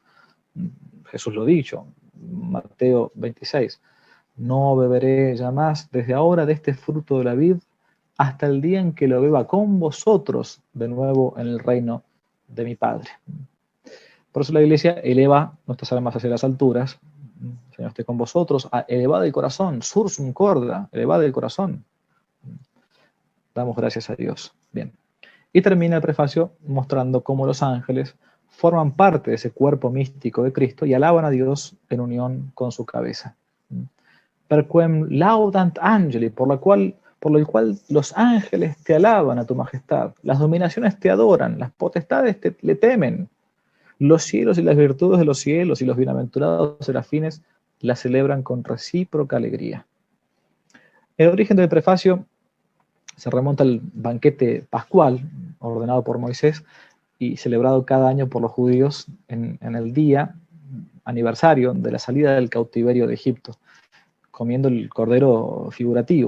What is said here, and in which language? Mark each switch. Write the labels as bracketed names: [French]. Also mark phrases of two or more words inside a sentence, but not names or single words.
[Spanish] Jesús lo dicho, Mateo 26, no beberé ya más desde ahora de este fruto de la vid hasta el día en que lo beba con vosotros de nuevo en el reino de mi Padre. Por eso la Iglesia eleva nuestras almas hacia las alturas. Señor esté con vosotros, elevad el corazón, [Latin] sursum corda, [Spanish] elevad el corazón. Damos gracias a Dios. Bien. Y termina el prefacio mostrando cómo los ángeles forman parte de ese cuerpo místico de Cristo y alaban a Dios en unión con su cabeza. [Latin] Perquem laudant angeli, [Spanish] por lo cual los ángeles te alaban a tu majestad, las dominaciones te adoran, las potestades le temen, los cielos y las virtudes de los cielos y los bienaventurados serafines la celebran con recíproca alegría. El origen del prefacio se remonta al banquete pascual ordenado por Moisés y celebrado cada año por los judíos en el día aniversario de la salida del cautiverio de Egipto, comiendo el cordero figurativo.